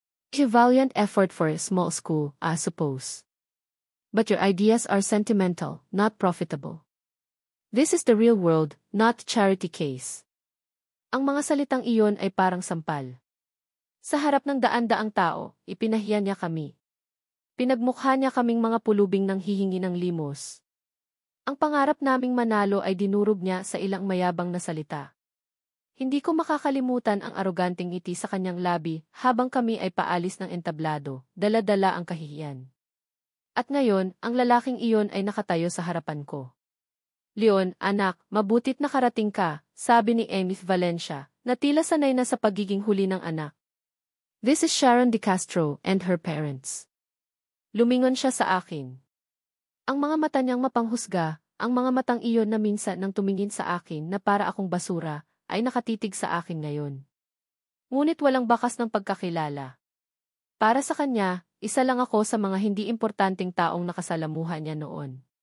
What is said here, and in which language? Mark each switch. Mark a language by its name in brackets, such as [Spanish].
[English] A valiant effort for a small school, I suppose. But your ideas are sentimental, not profitable. This is the real world, not charity case. [Filipino] Ang mga salitang iyon ay parang sampal. Sa harap ng daan-daang tao, ipinahiya niya kami. Pinagmukha niya kaming mga pulubing nang hihingi ng limos. Ang pangarap naming manalo ay dinurog niya sa ilang mayabang na salita. Hindi ko makakalimutan ang aroganting ngiti sa kanyang labi habang kami ay paalis ng entablado, dala-dala ang kahihiyan. At ngayon, ang lalaking iyon ay nakatayo sa harapan ko. Leon, anak, mabutit nakarating ka, sabi ni Emith Valencia, na tila sanay na sa pagiging huli ng anak. [English] This is Sharon De Castro and her parents. [Filipino] Lumingon siya sa akin. Ang mga mata niyang mapanghusga, ang mga matang iyon na minsan nang tumingin sa akin na para akong basura, ay nakatitig sa akin ngayon. Ngunit walang bakas ng pagkakilala. Para sa kanya, isa lang ako sa mga hindi importanteng taong nakasalamuhan niya noon.